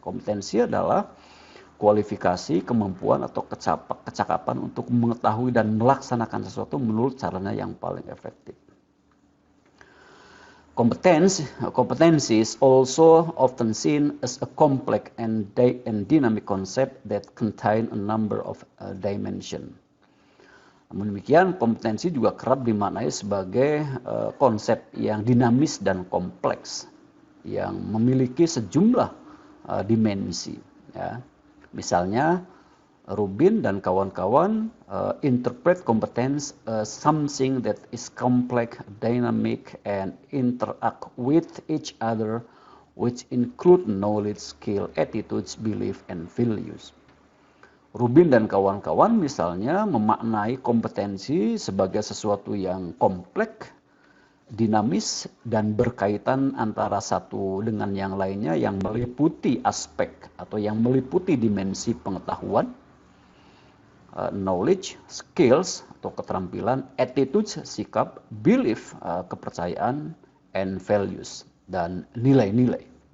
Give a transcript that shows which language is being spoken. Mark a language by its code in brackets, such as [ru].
[id] Kompetensi adalah kualifikasi, kemampuan atau kecakapan untuk mengetahui dan melaksanakan sesuatu menurut caranya yang paling efektif. [en] Competency is also often seen as a complex and dynamic concept that contain a number of dimensions. [id] Namun demikian, kompetensi juga kerap dimaknai sebagai konsep yang dinamis dan kompleks, yang memiliki sejumlah dimensi. Ya. Misalnya, Rubin dan kawan-kawan [en] interpret competence as something that is complex, dynamic, and interact with each other, which include knowledge, skill, attitudes, belief, and values. [id] Rubin dan kawan-kawan misalnya memaknai kompetensi sebagai sesuatu yang kompleks, dinamis, dan berkaitan antara satu dengan yang lainnya yang meliputi aspek atau yang meliputi dimensi pengetahuan, knowledge, skills atau keterampilan, attitudes, sikap, belief, kepercayaan, and values, dan nilai-nilai.